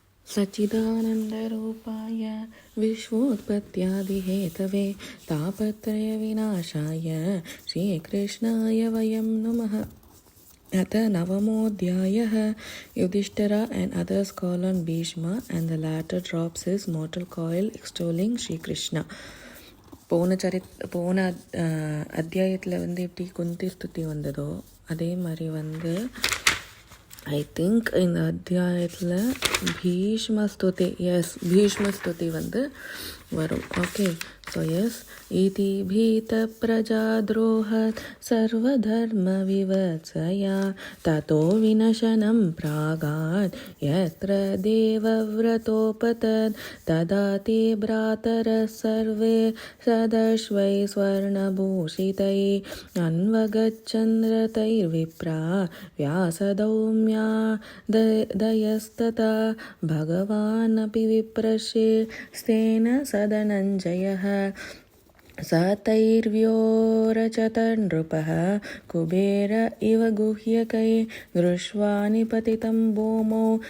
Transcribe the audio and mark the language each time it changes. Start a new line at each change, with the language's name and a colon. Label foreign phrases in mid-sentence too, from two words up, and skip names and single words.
Sanskrit: सच्चिदानन्दरूपाय विश्वोत्पत्त्यादिहेतवे तापत्रयविनाशाय श्रीकृष्णाय वयं नमः। अथ नवमोऽध्यायः।
English: Yudhishthira and others call on Bhishma and the latter drops his mortal coil extolling Sri Krishna.
Tamil: போன அத்தியாயத்தில் எப்படி குந்தி ஸ்துதி வந்ததோ அதே மாதிரி
English: I think
Tamil: இந்த அத்தியாயத்தில் பீஷ்மஸ்துதி பீஷ்மஸ்துதி வரும்.
English: Okay, so
Sanskrit: इति भीत प्रजाद्रोहात् सर्वधर्म विवित्सया ततो विनशनं प्रागात् यत्र देवव्रतोऽपतत् तदा ते भ्रातरः सर्वे सदश्वै स्वर्णभूषितै अन्वगच्छन्द्रतैर्विप्रा व्यासदौम्या दयस्तथा भगवानपि विप्रशेस्तेन सदनञ्जयः स तैर्व्योरचत नृपः कुबेर इव गुह्यकै दृष्ट्वा निपतितं भूमौ